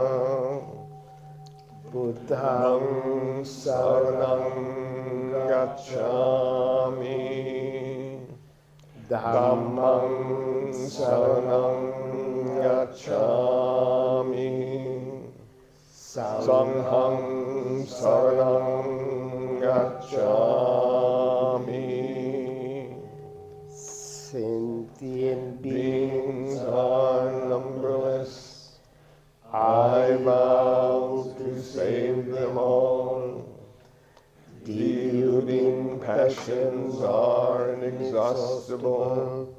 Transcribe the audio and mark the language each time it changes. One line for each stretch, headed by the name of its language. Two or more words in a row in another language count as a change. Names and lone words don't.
Pali: Buddhang saranang gacchami. Dhammang saranang gacchami. Sanghang saranang gacchami.
English: Sentient Beings are numberless. I vow to save them all. Deluding passions are inexhaustible.